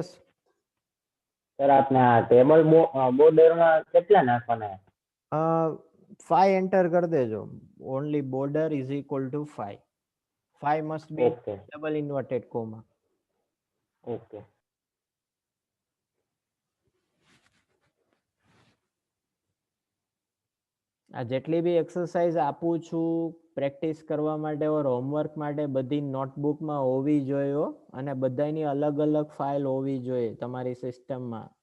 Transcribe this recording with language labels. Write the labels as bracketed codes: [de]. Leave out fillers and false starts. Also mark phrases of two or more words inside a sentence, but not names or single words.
[gu] સર આપણે આ ટેબલ બોર્ડરમાં કેટલા નાખવાના? 5 enter કર દેજો. [en] Only border is equal to 5. 5 must be ઓકે double inverted comma. ઓકે [gu] આ જેટલી બી એક્સરસાઇઝ આપું છું પ્રેક્ટિસ કરવા માટે ઓર હોમવર્ક માટે બધી નોટબુકમાં હોવી જોઈએ અને બધાની અલગ અલગ ફાઇલ હોવી જોઈએ તમારી સિસ્ટમમાં.